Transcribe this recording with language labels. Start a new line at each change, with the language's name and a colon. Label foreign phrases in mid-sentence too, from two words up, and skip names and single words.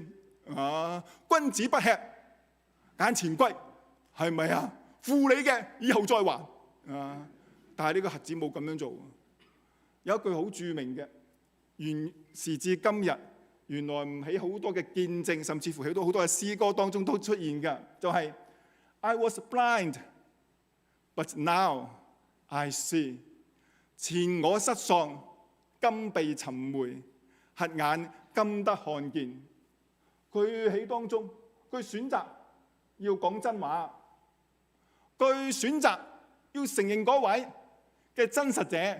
Cantonese: 君子不吃眼前虧，係咪啊？負你嘅以後再還。但係呢個瞎子冇咁樣做。有一句好著名嘅，時至今日，原來唔喺好多嘅見證，甚至乎喺好多嘅詩歌當中都出現嘅，就係、
English: I was blind, but now I see。
Cantonese: 前我失喪，今被尋回，瞎眼今得看見。佢喺當中，佢選擇要講真話，佢選擇要承認嗰位嘅真實者。